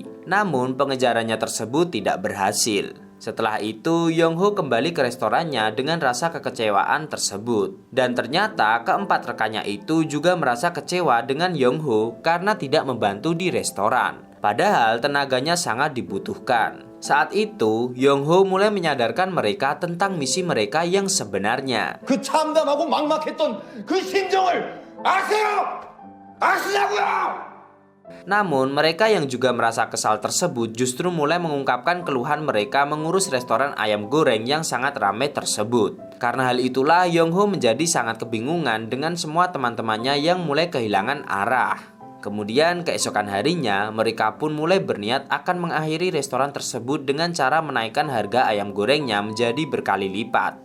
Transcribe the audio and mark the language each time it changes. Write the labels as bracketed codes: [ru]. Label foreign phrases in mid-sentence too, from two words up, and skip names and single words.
[id] Namun pengejarannya tersebut tidak berhasil. Setelah itu Yong Ho kembali ke restorannya dengan rasa kekecewaan tersebut. Dan ternyata keempat rekannya itu juga merasa kecewa dengan Yong Ho karena tidak membantu di restoran. Padahal tenaganya sangat dibutuhkan. Saat itu Yong Ho mulai menyadarkan mereka tentang misi mereka yang sebenarnya. [ko] 그 참담하고 막막했던 그 심정을 아세요? 아시냐고요? [id] Namun mereka yang juga merasa kesal tersebut justru mulai mengungkapkan keluhan mereka mengurus restoran ayam goreng yang sangat ramai tersebut. Karena hal itulah Yong Ho menjadi sangat kebingungan dengan semua teman-temannya yang mulai kehilangan arah. Kemudian keesokan harinya mereka pun mulai berniat akan mengakhiri restoran tersebut dengan cara menaikkan harga ayam gorengnya menjadi berkali lipat.